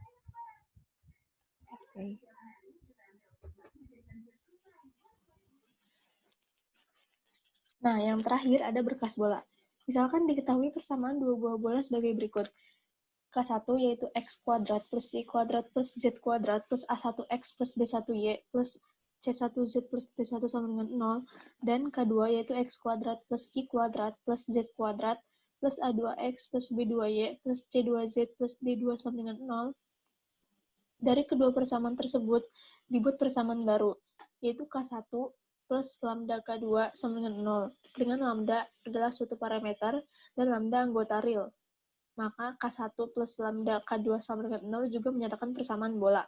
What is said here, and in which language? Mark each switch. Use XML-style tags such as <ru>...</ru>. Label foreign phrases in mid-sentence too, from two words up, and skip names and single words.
<id>Oke. Nah, yang terakhir ada berkas bola. Misalkan diketahui persamaan dua buah bola sebagai berikut. K1 yaitu X kuadrat plus Y kuadrat plus Z kuadrat plus A1X plus B1Y plus C1Z plus D1 sama dengan 0. Dan K2 yaitu X kuadrat plus Y kuadrat plus Z kuadrat plus A2X plus B2Y plus C2Z plus D2 sama dengan 0. Dari kedua persamaan tersebut, dibuat persamaan baru, yaitu K1 plus lambda K2 sama dengan 0. Dengan lambda adalah suatu parameter dan lambda anggota real. Maka K1 plus lambda K2 sama dengan 0 juga menyatakan persamaan bola.</id>